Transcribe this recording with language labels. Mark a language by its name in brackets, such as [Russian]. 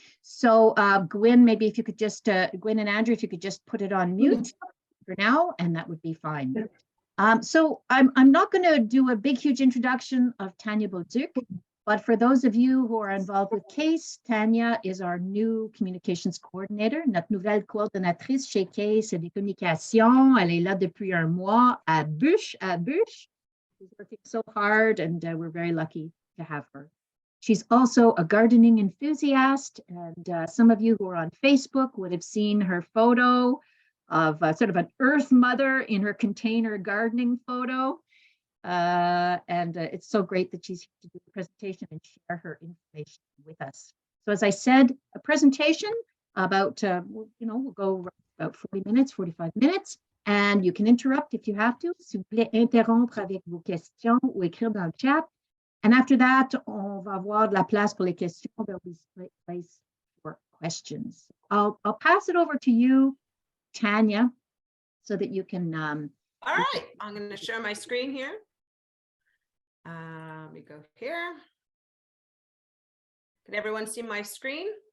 [English] So Gwyn, maybe if you could just, Gwyn and Andrew, if you could just put it on mute for now, and that would be fine. So I'm not going to do a big, huge introduction of Tanya Bolduc, but for those of you who are involved with CASE, Tanya is our new communications coordinator, [French] notre nouvelle coordonnatrice chez CASE des communications. Elle est là depuis un mois à Bûche. [English] She's working so hard, and we're very lucky to have her. She's also a gardening enthusiast, and some of you who are on Facebook would have seen her photo of sort of an earth mother in her container gardening photo. And it's so great that she's here to do the presentation and share her information with us. So as I said, a presentation about, we'll go about 40 minutes, 45 minutes, and you can interrupt if you have to. [French] S'il vous plaît, interrompre avec vos questions ou écrire dans le chat. [English] And after that, [French] on va avoir de la place pour les questions. [English] There'll be place for questions. I'll pass it over to you, Tanya, so that you can. All right, I'm going to share my screen here. Let me go here. Can everyone see my screen?